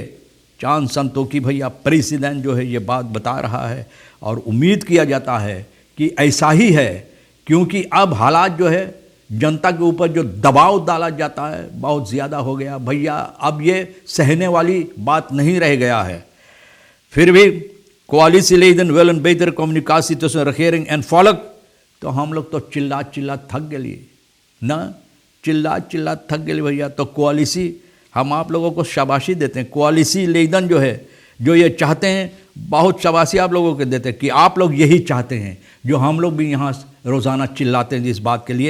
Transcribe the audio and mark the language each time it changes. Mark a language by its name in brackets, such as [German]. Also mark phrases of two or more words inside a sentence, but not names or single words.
[Caribbean Hindustani] चांद संतोखी भैया प्रेसिडेंट जो है ये बात बता रहा है। और उम्मीद किया जाता है कि ऐसा ही है, क्योंकि अब हालात जो है जनता के ऊपर जो दबाव डाला जाता है बहुत ज़्यादा हो गया भैया। अब ये सहने वाली बात नहीं रह गया है। फिर भी [Dutch] coalitieleden willen betere communicatie tussen regering en volk, [Caribbean Hindustani] तो हम लोग तो चिल्ला थक गए ना, चिल्ला थक गए भैया। तो कोaliसी हम आप लोगों को शाबाशी देते हैं। coalitieleden जो है, जो ये चाहते हैं, बहुत शाबाशी आप लोगों को देते हैं कि आप लोग यही चाहते हैं, जो हम लोग भी यहाँ रोज़ाना चिल्लाते हैं इस बात के लिए।